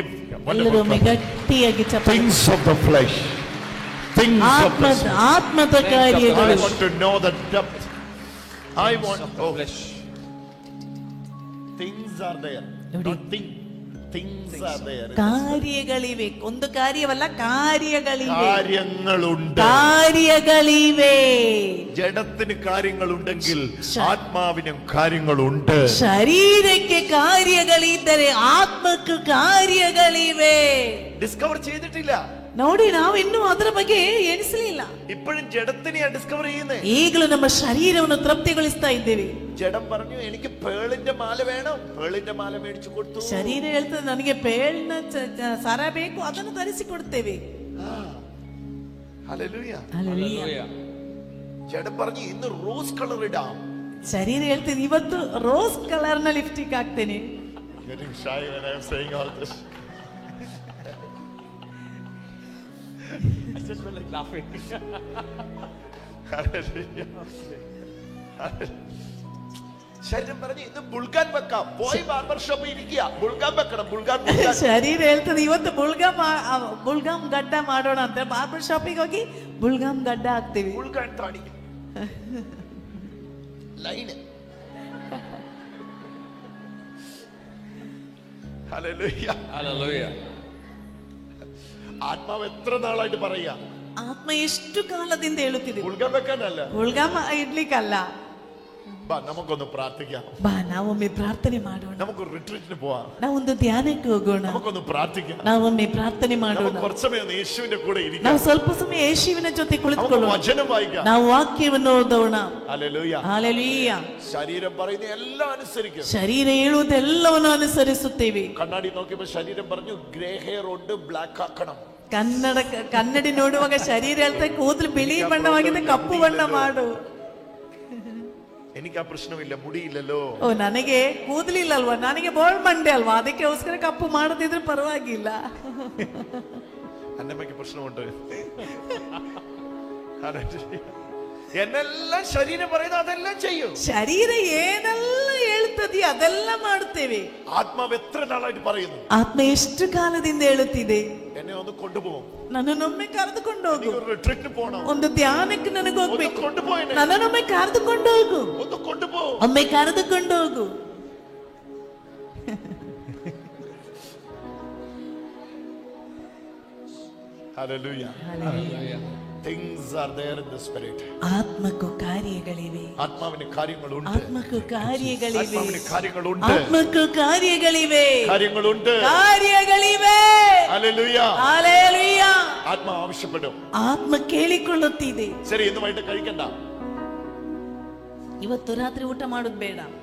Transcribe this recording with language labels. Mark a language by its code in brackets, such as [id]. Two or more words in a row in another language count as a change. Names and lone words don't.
[kn] ಎಲ್ಲರೂ [en] wonderful clap. [kn] ಗಟ್ಟಿಯಾಗಿ ಚಪ್ಪಾಳೆ. [en] Things of the flesh. Things of the flesh. [kn] ಆತ್ಮದ [en] I [kn] ಕಾರ್ಯಗಳು. [en] want to know the depth. I want Flesh. things are there. [kn] ನೋಡಿ. [en] Not things are there. [kn] ಕಾರ್ಯಗಳಿವೆ, ಒಂದು ಕಾರ್ಯವಲ್ಲ, ಕಾರ್ಯಗಳಿವೆ. [ml] കാര്യങ്ങളുണ്ട്. [kn] ಕಾರ್ಯಗಳಿವೆ. [ml] ജഡത്തിന് കാര്യങ്ങളുണ്ടെങ്കിൽ ആത്മാവിനും കാര്യങ്ങളുണ്ട്. [kn] ശരീരಕ್ಕೆ ಕಾರ್ಯಗಳಿದ್ದರೆ ಆತ್ಮಕ್ಕೆ ಕಾರ್ಯಗಳಿವೆ. [ml] ഡിസ്കവർ ചെയ്തിട്ടില്ല. [kn] ನೋಡಿ, ನಾವು ಇನ್ನೂ ಅದರ ಬಗ್ಗೆ ಎಣಿಸಲಿಲ್ಲ. [ml] ഇപ്പോഴും ജഡത്തിനെയാ ഡിസ്കവർ ചെയ്യുന്നേ. [kn] ಈಗಲೂ ನಮ್ಮ ಶರೀರವನ್ನು ತೃಪ್ತಿಗೊಳಿಸ್ತಾ ಇದ್ದೇವೆ. [ml] ജഡം പറഞ്ഞു എനിക്ക് പേളിന്റെ മാല വേണം, പേളിന്റെ മാല മേടിച്ചു കൊടുത്തു. [kn] ಶರೀರ ಹೇಳ್ತದೆ ನನಗೆ ಪೇಳಿನ ಸರ ಬೇಕು, ಅದನ್ನು ಧರಿಸಿಕೊಡ್ತೇವೆ. [ml] ഹല്ലേലൂയ. [en] Hallelujah. [ml] ജഡം പറഞ്ഞു ഇന്ന് [en] rose colour [ml] ഇടാം. [kn] ಶರೀರ ಹೇಳ್ತೇನೆ ಇವತ್ತು [en] rose colour [kn] ನ ಲಿಪ್ಸ್ಟಿಕ್ ಹಾಕ್ತೇನೆ. [en] Getting shy when I am saying all this. I just felt like laughing. Hallelujah. [ml] ശരീരം പറഞ്ഞു ഇന്ന് ബുൾഗാൻ വെക്കാം, പോയി [en] barber shoppil [ml] ഇരിക്കുക, ബുൾഗാൻ വെക്കണം, ബുൾഗാൻ. [kn] ಶರೀರ ಹೇಳ್ತದೆ ಇವತ್ತು ಬುಲ್ಗಾಮ್ ಗಡ್ಡ ಮಾಡೋಣ ಅಂತ [en] barber shopige [kn] ಹೋಗಿ ಬುಲ್ಗಾಮ್ ಗಡ್ಡ ಹಾಕ್ತೀವಿ. [ml] ബുൾഗാൻ താടി ലൈൻ. ഹല്ലേലൂയ. [en] Hallelujah. [ml] ആത്മാവ് എത്ര നാളായിട്ട് പറയാ, [kn] ಆತ್ಮ ಎಷ್ಟು ಕಾಲದಿಂದ ಹೇಳುತ್ತಿದೆ, [ml] ബുൾഗാൻ വെക്കാനല്ല, [kn] ಬುಲ್ಗಾಮ್ ಇಡ್ಲಿಕ್ಕಲ್ಲ, [ml] ബാ നമുക്കൊന്ന് പ്രാർത്ഥിക്കാം. [kn] ಬಾ ನಾವೊಮ್ಮೆ ಪ್ರಾರ್ಥನೆ ಮಾಡೋಣ. [ml] നമുക്കൊരു റിട്രീറ്റിന് പോവാം. [kn] ನಾವೊಂದು ಧ್ಯಾನಕ್ಕೆ ಹೋಗೋಣ. [ml] നമുക്കൊന്ന് പ്രാർത്ഥിക്കാം. [kn] ನಾವೊಮ್ಮೆ ಪ್ರಾರ್ಥನೆ ಮಾಡೋಣ. [ml] നമുക്ക് കുറച്ച് സമയം യേശുവിന്റെ കൂടെ ഇരിക്കാം. [kn] ನಾವು ಸ್ವಲ್ಪ ಸಮಯ ಯೇಸುವಿನ ಜೊತೆ ಕುಳಿತುಕೊಳ್ಳೋಣ. [ml] വചനം വായിക്കാം. [kn] ನಾವು ವಾಕ್ಯವನ್ನು ಓದೋಣ. [ml] ഹല്ലേലൂയ. [kn] ಹಲ್ಲೆಲೂಯ. [ml] ശരീരം പറയുന്ന എല്ലാം അനുസരിക്കും. [kn] ಶರೀರ ಹೇಳುವುದೆಲ್ಲವನ್ನು ಅನುಸರಿಸುತ್ತೇವೆ. [ml] കണ്ണാടി നോക്കിയപ്പോൾ ശരീരം പറഞ്ഞു [en] grey hair [ml] ഉണ്ട്, ബ്ലാക്ക് ആക്കണം. [kn] ಕನ್ನಡಿ ನೋಡುವಾಗ ಶರೀರ ಹೇಳ್ತಾ ಕೂದಲು ಬಿಳಿ ಬಣ್ಣವಾಗಿದೆ, ಕಪ್ಪು ಬಣ್ಣ ಮಾಡು. [ml] എനിക്ക് ആ പ്രശ്നമില്ല, മുടിയില്ലല്ലോ. [kn] ಓ ನನಗೆ ಕೂದಲಿಲ್ಲಲ್ವಾ, ನನಗೆ ಬೋಳ್ ಮಂಡೆ ಅಲ್ವಾ, ಅದಕ್ಕೋಸ್ಕರ ಕಪ್ಪು ಮಾಡದಿದ್ರೆ ಪರವಾಗಿಲ್ಲ. [ml] അന്നമ്മയ്ക്ക് പ്രശ്നമുണ്ട്. എന്നെല്ലാം ശരീരം പറയുന്നത് അതെല്ലാം ചെയ്യും. [kn] ಶರೀರ ಏನೆಲ್ಲ ಹೇಳ್ತದೆ ಅದೆಲ್ಲ ಮಾಡುತ್ತೇವೆ. [ml] ആത്മാവ് എത്ര നാളായിട്ട് പറയുന്നു. [kn] ಆತ್ಮ ಎಷ್ಟು ಕಾಲದಿಂದ ಹೇಳುತ್ತಿದೆ, [ml] എന്നെ ഒന്ന് കൊണ്ടുപോകും, [kn] ನನ್ನನ್ನೊಮ್ಮೆ ಕರೆದುಕೊಂಡು ಹೋಗು, [ml] റിട്രീറ്റിന് പോകണം, [kn] ಒಂದು ಧ್ಯಾನಕ್ಕೆ ನನಗೆ ಹೋಗ್ಬೇಕು, [ml] കൊണ്ടുപോയി [kn] ನನ್ನನ್ನೊಮ್ಮೆ ಕರೆದುಕೊಂಡು ಹೋಗು, [ml] ഒന്ന് കൊണ്ടുപോകും, [kn] ಒಮ್ಮೆ ಕರೆದುಕೊಂಡು ಹೋಗು. [en] Hallelujah. Things are there in the spirit. [kn] ಆತ್ಮಕ್ಕೂ ಕಾರ್ಯಗಳಿವೆ. [ml] ആത്മാവിന് കാര്യങ്ങളുണ്ട്. [kn] ಆತ್ಮಕ್ಕೂ ಕಾರ್ಯಗಳಿವೆ. [ml] ആത്മാവിന് കാര്യങ്ങളുണ്ട്. [kn] ಆತ್ಮಕ್ಕೂ ಕಾರ್ಯಗಳಿವೆ. [ml] കാര്യങ്ങളുണ്ട്. [kn] ಕಾರ್ಯಗಳಿವೆ. [ml] ഹല്ലേലൂയ. ഹല്ലേലൂയ. ആത്മാ ആവശ്യപ്പെടും. [kn] ಆತ್ಮ ಕೇಳಿಕೊಳ್ಳುತ್ತಿದೆ. [ml] ശരി, ഇന്ന് വൈകിട്ട് കഴിക്കണ്ട. [kn] ಇವತ್ತು ರಾತ್ರಿ ಊಟ ಮಾಡೋದು ಬೇಡ.